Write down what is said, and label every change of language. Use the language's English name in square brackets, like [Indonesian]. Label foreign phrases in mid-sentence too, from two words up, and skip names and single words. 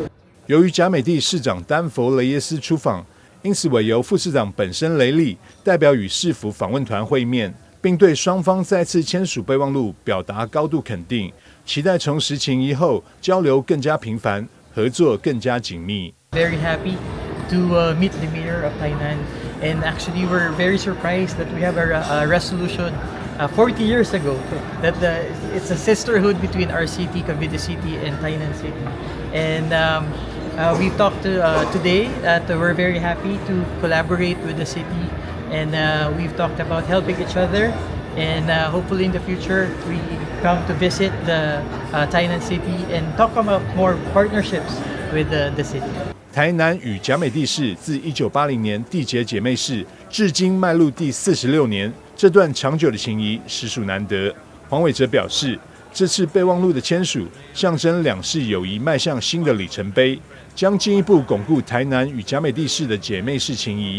[Chinese] 由於嘉美地市長丹佛雷耶斯出訪，因此委由副市長本身雷利代表與市府訪問團會面，並對雙方再次簽署備忘錄表達高度肯定，期待重拾情誼後交流更加頻繁，合作更加緊密。 [English] Very happy to meet the mayor of Tainan, and actually we're very surprised that we have a resolution 40 years ago that it's a sisterhood between our city, Cavite City, and Tainan City. And we talked today that we're very happy to collaborate with the city, and we've talked about helping each other, and hopefully in the future we come to visit the Tainan City and talk about more partnerships with the city. [Chinese] 台南與甲美地市自1980年締結姐妹市，至今邁入第46年，這段長久的情誼實屬難得。黃偉哲表示，這次備忘錄的簽署，象徵兩市友誼邁向新的里程碑，將進一步鞏固台南與甲美地市的姐妹市情誼。